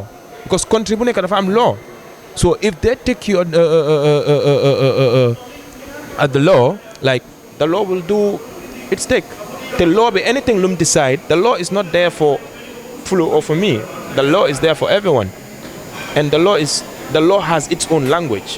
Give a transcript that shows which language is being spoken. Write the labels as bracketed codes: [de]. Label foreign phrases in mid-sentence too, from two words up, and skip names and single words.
[en] Because country [wo] bu nekk dafa am law. [en] So if they take you at the law, like the law will do its take. The law be anything lum decide. The law is not there for Fulu or for me. The law is there for everyone, and the law has its own language.